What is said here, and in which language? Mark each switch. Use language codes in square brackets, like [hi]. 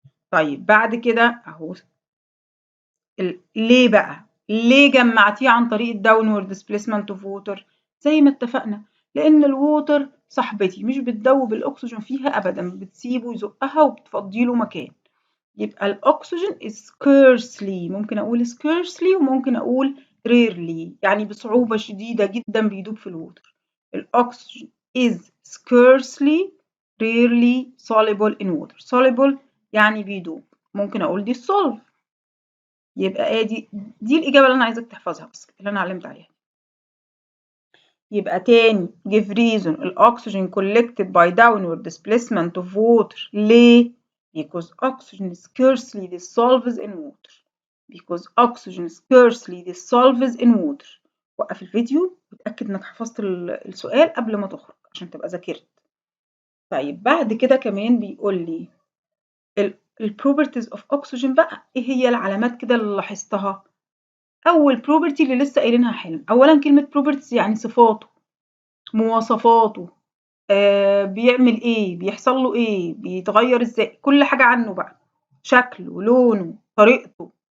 [ar] طيب بعد كده اهو ليه بقى؟ ليه جمعتيه عن طريق الداونورد displacement of water؟ زي ما اتفقنا، لان الووتر صاحبتي مش بتدوب الاكسجين فيها ابدا، بتسيبه يزقها وبتفضيله مكان. يبقى الأكسجين is scarcely، ممكن أقول scarcely وممكن أقول rarely، يعني بصعوبة شديدة جدا بيدوب في الووتر. [en] الأكسجين is scarcely rarely soluble in water. [ar] soluble يعني بيدوب، ممكن أقول dissolve. يبقى دي الإجابة اللي أنا عايزك تحفظها بس، اللي أنا علمت عليها. [en] يبقى تاني give reason الأكسجين collected by downward displacement of water. ليه؟ because oxygen scarcely dissolves in water. because oxygen scarcely dissolves in water. [ar] وقف الفيديو وتأكد انك حفظت السؤال قبل ما تخرج عشان تبقى ذاكرت. طيب بعد كده كمان بيقول لي properties of oxygen بقى، ايه هي العلامات كده اللي لاحظتها؟ اول property اللي لسه قايلينها حالا، اولا كلمة properties يعني صفاته، مواصفاته، بيعمل ايه، بيحصل له ايه، بيتغير ازاي، كل حاجة عنه بقى، شكله، لونه، طريقته.